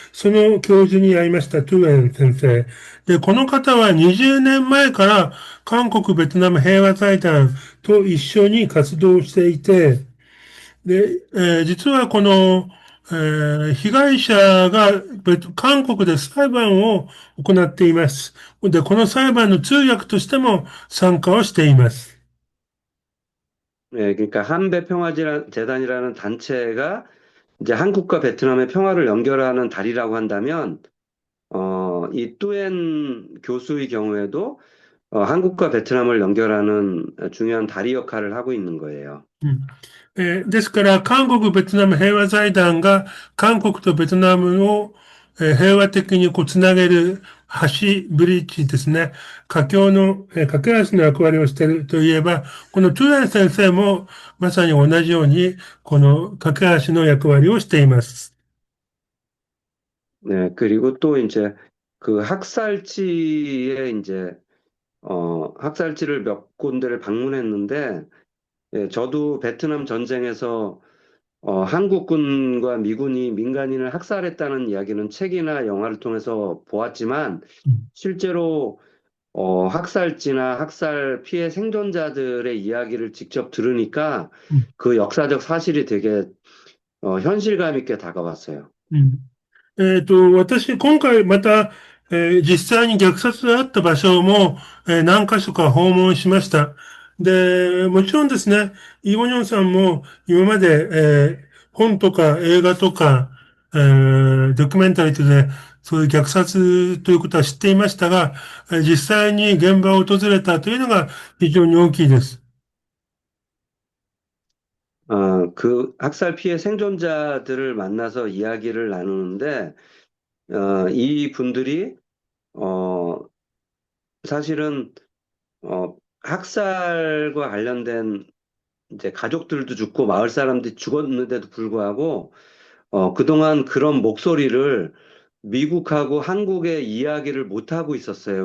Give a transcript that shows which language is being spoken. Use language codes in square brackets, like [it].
[ja] その教授に会いました、トゥーエン先生。で、この方は20年前から韓国ベトナム平和財団と一緒に活動していて、で、実はこの、被害者が韓国で裁判を行っています。で、この裁判の通訳としても参加をしています。 [ko] 예, 그러니까 한배평화재단이라는 단체가 이제 한국과 베트남의 평화를 연결하는 다리라고 한다면, 이 뚜엔 교수의 경우에도 한국과 베트남을 연결하는 중요한 다리 역할을 하고 있는 거예요. [ja] うんですから、韓国ベトナム平和財団が韓国とベトナムを、平和的にこうつなげる橋、ブリッジですね。架橋の、架け橋の役割をしているといえば、このトゥラン先生もまさに同じように、この架け橋の役割をしています。 [ko] 네, 그리고 또 이제 그 학살지에 이제 학살지를 몇 군데를 방문했는데, 예, 저도 베트남 전쟁에서 한국군과 미군이 민간인을 학살했다는 이야기는 책이나 영화를 통해서 보았지만, 실제로 학살지나 학살 피해 생존자들의 이야기를 직접 들으니까 그 역사적 사실이 되게 현실감 있게 다가왔어요. [ja] 今回また、実際に虐殺があった場所も、何箇所か訪問しました。で、もちろんですね、イ・ゴニョンさんも今まで、本とか映画とか、ドキュメンタリーでそういう虐殺ということは知っていましたが、実際に現場を訪れたというのが非常に大きいです。 [ko] 그 학살 피해 생존자들을 만나서 이야기를 나누는데, 이 분들이, 어, 사실은, 학살과 관련된 이제 가족들도 죽고 마을 사람들이 죽었는데도 불구하고, 그동안 그런 목소리를 미국하고 한국의 이야기를 못하고 있었어요.